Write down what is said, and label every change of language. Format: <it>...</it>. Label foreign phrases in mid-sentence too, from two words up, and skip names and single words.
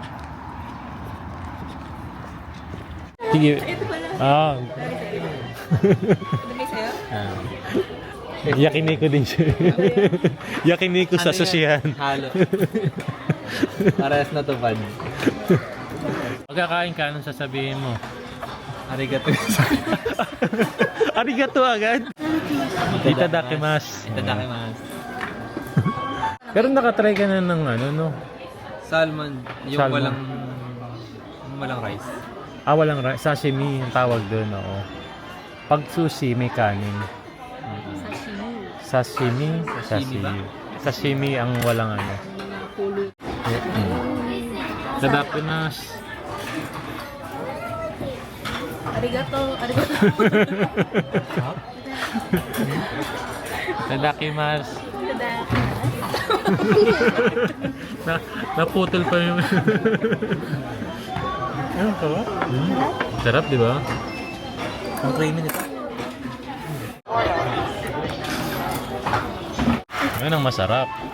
<tl>Sige. Ito pala. Ah, Nagay sa'yo? yakiniku din siya. Yakiniku sa sushihan. Halo. Parehas na to, pad. Pagkakain ka, anong sasabihin mo?</tl> <ja>Arigato. Arigato agad. Itadakimasu. Itadakimasu.</ja> <tl>Pero nakatry ka na ng ano, no? Salmon. Yung Salmon. walang rice. Ah, walang sashimi yung tawag doon, oo. Pag sushi, may kanin. Sashimi. Sashimi ba? Sashimi ang walang ano.</tl> <ja>Itadakimasu. Arigato. Arigato. Itadakimasu.</ja> <tl>Naputol pa yung... Ano ka ba? Sarap, di ba? Ang creamy nito. Yan ang masarap.</tl>